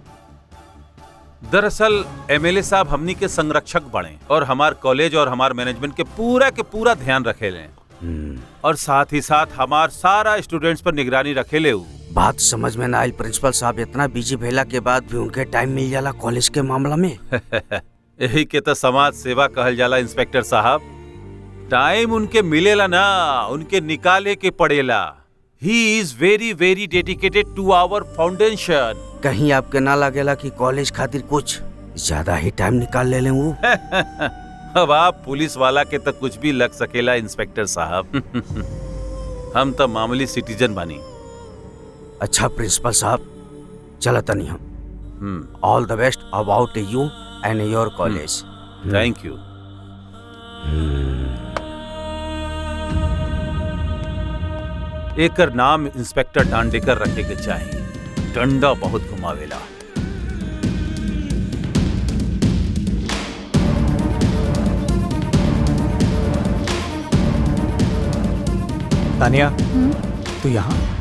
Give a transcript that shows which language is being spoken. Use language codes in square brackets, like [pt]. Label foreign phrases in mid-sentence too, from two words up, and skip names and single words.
[bho] दरअसल एमएलए साहब हमनी के संरक्षक बने और हमार कॉलेज और हमार मैनेजमेंट के पूरा ध्यान रखेले, और साथ ही साथ हमार सारा स्टूडेंट्स पर निगरानी रखेले। बात समझ में ना आई प्रिंसिपल साहब, इतना बिजी भेला के बाद भी उनके टाइम मिल जाला कॉलेज के मामला में। यही के तो समाज सेवा कहल जाला इंस्पेक्टर साहब। टाइम उनके मिलेला ना, उनके निकाले के पड़ेला। [en] He is very very dedicated to our foundation. [bho] कहीं आपके ना लगेला कि कॉलेज खातिर कुछ ज्यादा ही टाइम निकाल ले लें वो? अब आप पुलिस वाला के तो कुछ भी लग सकेला इंस्पेक्टर साहब। हम तो मामूली सिटीजन बानी। अच्छा प्रिंसिपल साहब, चला तनी हम। [en] all the best about you and your college. thank you. [bho] एकर नाम इंस्पेक्टर डांडेकर रखे के चाहिए, डंडा बहुत घुमावेला। तानिया, तू यहाँ?